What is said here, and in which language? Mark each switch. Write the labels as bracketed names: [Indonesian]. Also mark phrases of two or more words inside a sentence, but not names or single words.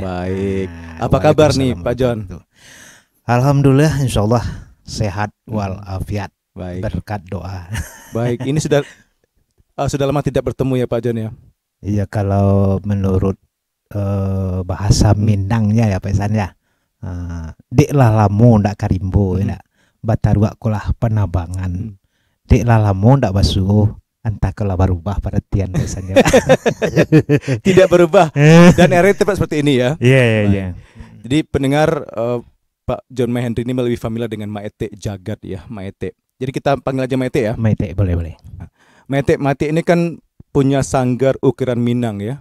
[Indonesian] Baik. Apa kabar nih Pak John? Alhamdulillah, insya Allah sehat walafiat. Baik. Berkat doa. Baik. Ini sudah lama tidak bertemu ya Pak John ya. Iya, kalau menurut bahasa Minangnya ya Pak Ihsan ya, [Minangkabau] dek lah lamu ndak karimbo ya, batarua kolah penabangan, dek lah lamu ndak basuh, [Indonesian] entah kalau berubah perhatian Pak Ihsan ya. Tidak berubah dan area tepat seperti ini ya. Iya. Jadi pendengar, Pak John Mai Henry ini lebih familiar dengan Maete Jagat ya, Maete. Jadi kita panggil aja Maete ya. Maete, boleh. Maete ini kan punya sanggar ukiran Minang ya.